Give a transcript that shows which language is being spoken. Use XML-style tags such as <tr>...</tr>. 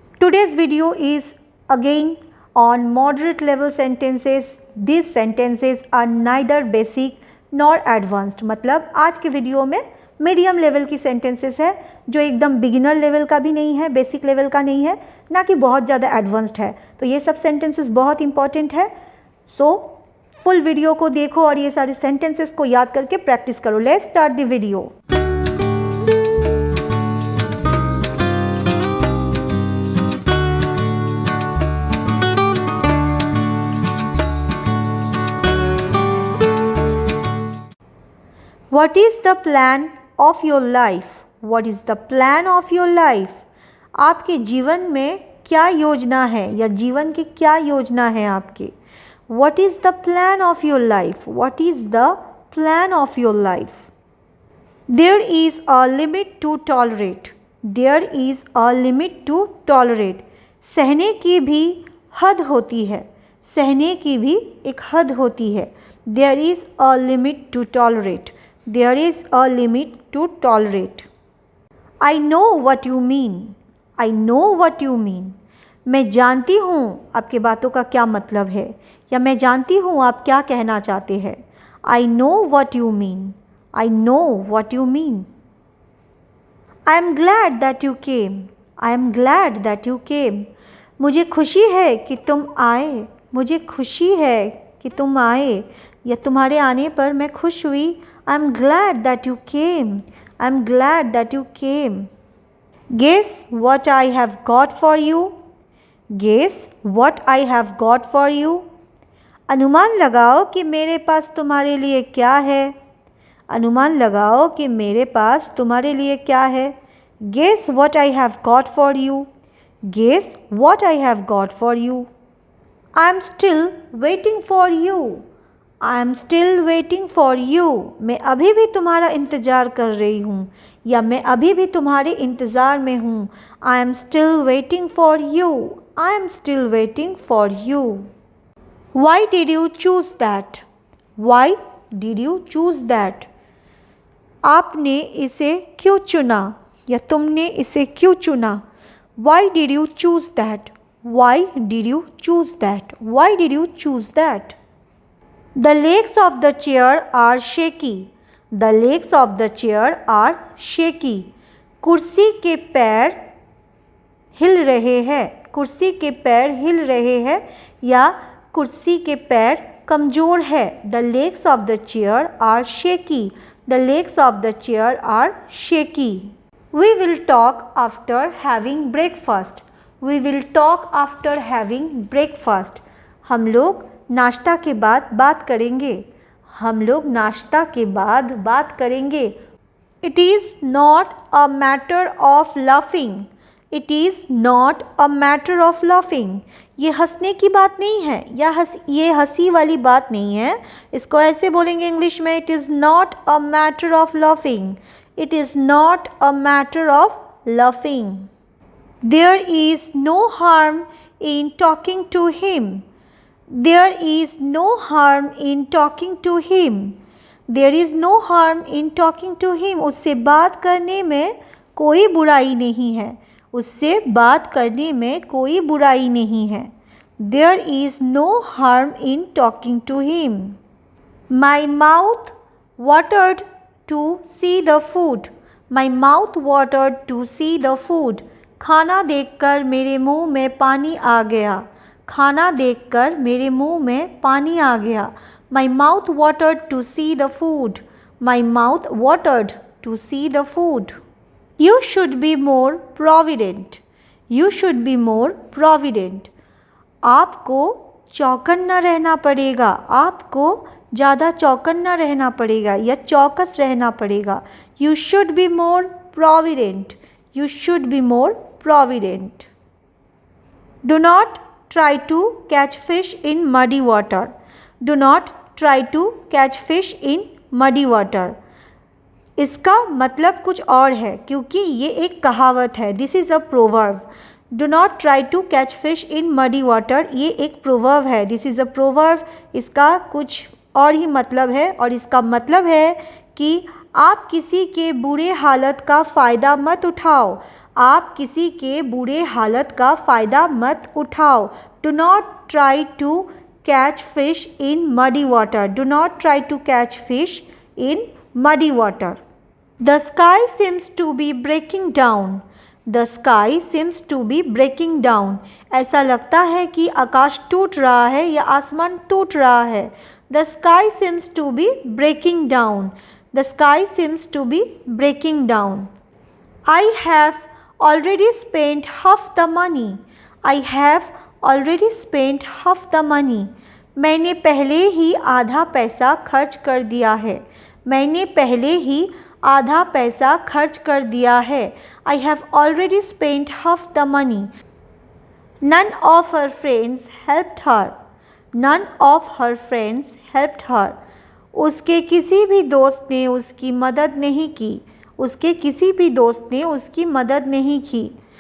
<en>Today's video is again on moderate level sentences. These sentences are neither basic nor advanced.</en> <hi>मतलब आज के video में medium level की sentences है जो एकदम बिगिनर लेवल का भी नहीं है, बेसिक लेवल का नहीं है, ना कि बहुत ज़्यादा एडवांस्ड है. तो ये सब सेंटेंसेस बहुत इंपॉर्टेंट है. सो फुल वीडियो को देखो और ये सारे सेंटेंसेस को याद करके प्रैक्टिस करो.</hi> <en>Let's start the video. What is the plan of your life? What is the plan of your life?</en> <hi>आपके जीवन में क्या योजना है या जीवन की क्या योजना है आपके?</hi> <en>What is the plan of your life? What is the plan of your life? There is a limit to tolerate. There is a limit to tolerate.</en> <hi>सहने की भी हद होती है. सहने की भी एक हद होती है.</hi> <en>There is a limit to tolerate. There is a limit to tolerate. I know what you mean. I know what you mean.</en> <hi>मैं जानती हूँ आपकी बातों का क्या मतलब है या मैं जानती हूँ आप क्या कहना चाहते हैं.</hi> <en>I know what you mean. I know what you mean. I am glad that you came. I am glad that you came.</en> <hi>मुझे खुशी है कि तुम आए. मुझे खुशी है कि तुम आए या तुम्हारे आने पर मैं खुश हुई.</hi> <en>I'm glad that you came. I'm glad that you came. Guess what I have got for you. Guess what I have got for you.</en> <hi>अनुमान लगाओ कि मेरे पास तुम्हारे लिए क्या है. अनुमान लगाओ कि मेरे पास तुम्हारे लिए क्या है.</hi> <en>Guess what I have got for you. Guess what I have got for you. I am still waiting for you. I am still waiting for you.</en> <hi>मैं अभी भी तुम्हारा इंतज़ार कर रही हूँ या मैं अभी भी तुम्हारे इंतज़ार में हूँ.</hi> <en>I am still waiting for you. I am still waiting for you. Why did you choose that? Why did you choose that?</en> <hi>आपने इसे क्यों चुना या तुमने इसे क्यों चुना.</hi> <en>Why did you choose that? Why did you choose that? Why did you choose that? The legs of the chair are shaky. The legs of the chair are shaky.</en> <hi>कुर्सी के पैर हिल रहे हैं. कुर्सी के पैर हिल रहे हैं या कुर्सी के पैर कमज़ोर है.</hi> <en>The legs of the chair are shaky. The legs of the chair are shaky. We will talk after having breakfast. We will talk after having breakfast.</en> <hi>हम लोग नाश्ता के बाद बात करेंगे. हम लोग नाश्ता के बाद बात करेंगे.</hi> <en>It is not a matter of laughing. It is not a matter of laughing.</en> <hi>ये हंसने की बात नहीं है या ये हंसी वाली बात नहीं है. इसको ऐसे बोलेंगे इंग्लिश में.</hi> <en>It is not a matter of laughing. It is not a matter of laughing. There is no harm in talking to him. There is no harm in talking to him. There is no harm in talking to him.</en> <hi>उससे बात करने में कोई बुराई नहीं है. उससे बात करने में कोई बुराई नहीं है.</hi> <en>There is no harm in talking to him. My mouth watered to see the food. My mouth watered to see the food.</en> <hi>खाना देखकर मेरे मुंह में पानी आ गया. खाना देखकर मेरे मुंह में पानी आ गया.</hi> <en>My mouth watered to see the food. My mouth watered to see the food. You should be more provident. You should be more provident.</en> <hi>आपको चौकन्ना रहना पड़ेगा. आपको ज़्यादा चौकन्ना रहना पड़ेगा या चौकस रहना पड़ेगा.</hi> <en>You should be more provident. You should be more provident. Do not try to catch fish in muddy water. Do not try to catch fish in muddy water.</en> <hi>इसका मतलब कुछ और है क्योंकि ये एक कहावत है.</hi> <en>This is a proverb. Do not try to catch fish in muddy water.</en> <hi>ये एक proverb है.</hi> <en>This is a proverb.</en> <hi>इसका कुछ और ही मतलब है और इसका मतलब है कि आप किसी के बुरे हालत का फ़ायदा मत उठाओ. आप किसी के बुरे हालत का फ़ायदा मत उठाओ।</hi> <en>Do not try to catch fish in muddy water. Do not try to catch fish in muddy water. The sky seems to be breaking down. The sky seems to be breaking down.</en> <hi>ऐसा लगता है कि आकाश टूट रहा है या आसमान टूट रहा है।</hi> <en>The sky seems to be breaking down. The sky seems to be breaking down. I have already spent half the money. I have already spent half the money.</en> <hi>मैंने पहले ही आधा पैसा खर्च कर दिया है। मैंने पहले ही आधा पैसा खर्च कर दिया है।</hi> <en>I have already spent half the money. None of her friends helped her. None of her friends helped her.</en> <hi>उसके किसी भी दोस्त ने उसकी मदद नहीं की। उसके किसी भी दोस्त ने उसकी मदद नहीं की।</hi>